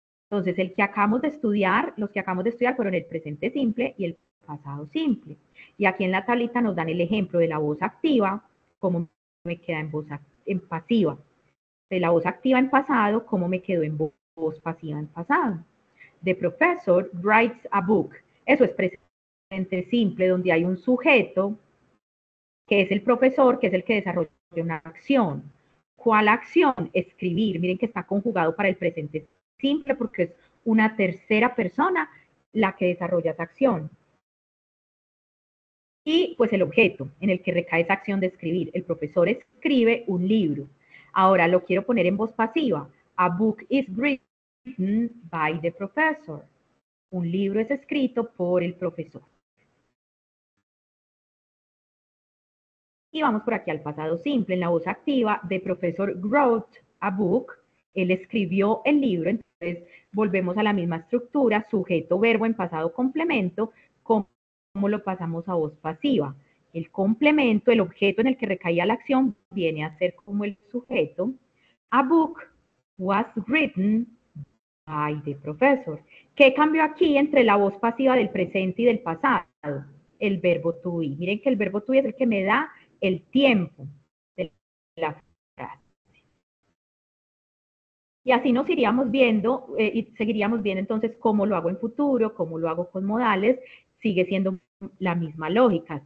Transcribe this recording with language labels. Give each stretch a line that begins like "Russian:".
Spanish: Entonces, el que acabamos de estudiar, los que acabamos de estudiar fueron el presente simple y el pasado simple. Y aquí en la tablita nos dan el ejemplo de la voz activa, cómo me queda en pasiva. De la voz activa en pasado, cómo me quedo en voz pasiva en pasado.
English: The professor writes a book.
Spanish: Eso es presente simple, donde hay un sujeto, que es el profesor, que es el que desarrolla una acción. ¿Cuál acción? Escribir. Miren que está conjugado para el presente simple porque es una tercera persona la que desarrolla esa acción. Y pues el objeto en el que recae esa acción de escribir. El profesor escribe un libro. Ahora lo quiero poner en voz pasiva.
English: A book is written by the professor.
Spanish: Un libro es escrito por el profesor. Y vamos por aquí al pasado simple. En la voz activa,
English: the professor wrote a book.
Spanish: Él escribió el libro. Entonces, volvemos a la misma estructura, sujeto, verbo en pasado complemento. ¿Cómo lo pasamos a voz pasiva? El complemento, el objeto en el que recaía la acción, viene a ser como el sujeto.
English: A book was written by the professor.
Spanish: ¿Qué cambió aquí entre la voz pasiva del presente y del pasado? El verbo to be. Miren que el verbo to be es el que me da el tiempo de la frase. Y así nos iríamos viendo y seguiríamos viendo entonces cómo lo hago en futuro, cómo lo hago con modales, sigue siendo la misma lógica.